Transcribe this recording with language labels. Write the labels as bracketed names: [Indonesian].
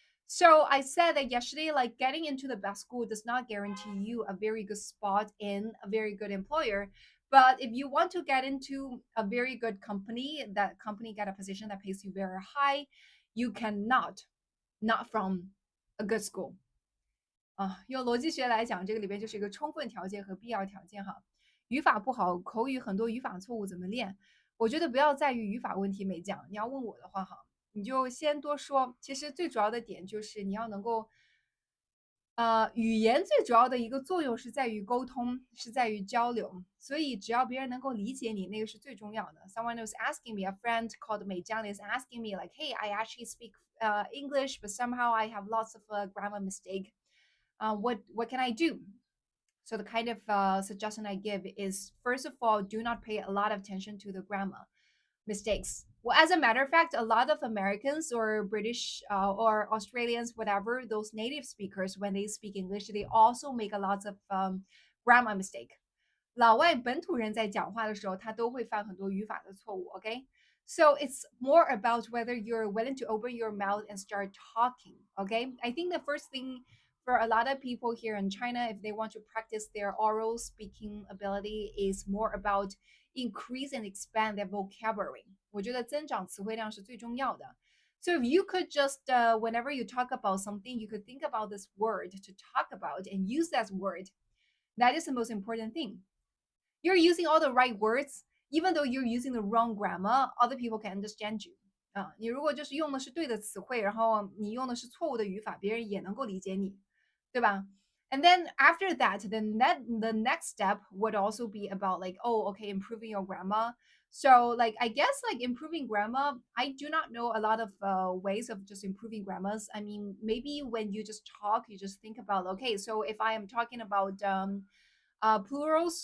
[English] So I said that yesterday, like getting into the best school does not guarantee you a very good spot in a very good employer. But if you want to get into a very good company, that company get a position that pays you very high, you cannot not from a good school 啊。 [Chinese] 用逻辑学来讲，这个里边就是一个充分条件和必要条件哈。语法不好，口语很多语法错误怎么练？我觉得不要在于语法问题没讲。你要问我的话哈，你就先多说。其实最主要的点就是你要能够语言最主要的一个作用是在于沟通，是在于交流，所以只要别人能够理解你，那个是最重要的。 [English] Someone was asking me, a friend called Mei Jiang is asking me like, "Hey, I actually speak English, but somehow I have lots of grammar mistake. What can I do?" So the kind of suggestion I give is, first of all, do not pay a lot of attention to the grammar mistakes. Well, as a matter of fact, a lot of Americans or British or Australians, whatever, those native speakers, when they speak English, they also make a lot of grammar mistake. [Chinese] 老外本土人在讲话的时候，他都会犯很多语法的错误。 [English] OK， so it's more about whether you're willing to open your mouth and start talking. OK, I think the first thing for a lot of people here in China, if they want to practice their oral speaking ability, is more about increase and expand their vocabulary. [Chinese] 我觉得增长词汇量是最重要的。 [English] So if you could just, whenever you talk about something, you could think about this word to talk about and use that word. That is the most important thing. You're using all the right words, even though you're using the wrong grammar, other people can understand you. [Chinese] 你如果就是用的是对的词汇，然后你用的是错误的语法，别人也能够理解你，对吧？ [English] And then after that, the next step would also be about like, oh, okay, improving your grammar. So like, I guess like improving grammar, I do not know a lot of ways of just improving grammars. I mean, maybe when you just talk, you just think about, okay, so if I am talking about plurals.